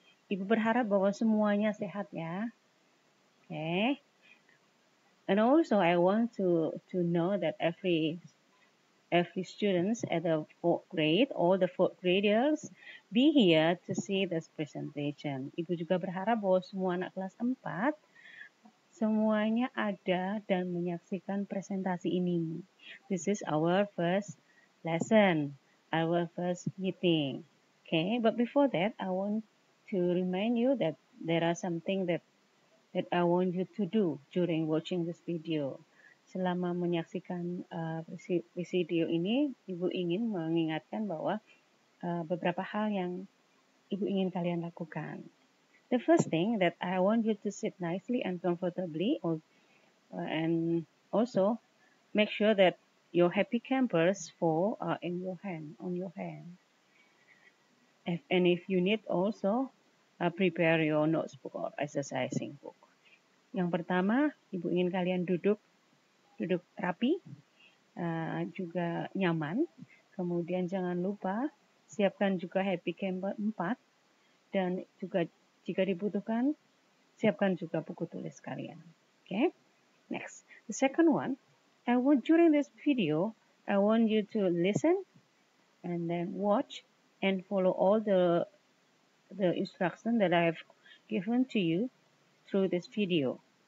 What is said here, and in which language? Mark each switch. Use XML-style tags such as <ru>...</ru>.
<id>Ibu berharap bahwa semuanya sehat ya.</id> <en>Okay. And also I want to know that every students at the fourth grade, all the fourth graders be here to see this presentation.</en> <id>Ibu juga berharap bahwa semua anak kelas 4 semuanya ada dan menyaksikan presentasi ini.</id> <en>This is our first lesson, our first meeting. Okay, but before that, I want to remind you that there are something that I want you to do during watching this video.</en> <id>Selama menyaksikan video ini, Ibu ingin mengingatkan bahwa beberapa hal yang Ibu ingin kalian lakukan.</id> <en>The first thing that I want you to sit nicely and comfortably, and also make sure that your happy campers fall in your hand, on your hand. And if you need also prepare your notebook or exercising book.</en> <id>Yang pertama, Ibu ingin kalian duduk rapi, juga nyaman. Kemudian jangan lupa siapkan juga happy camper 4 dan juga jika dibutuhkan siapkan juga buku tulis kalian.</id> <en>Okay? Next, the second one, during this video, I want you to listen and then watch and follow all the instructions that I have given to you through this video.</en>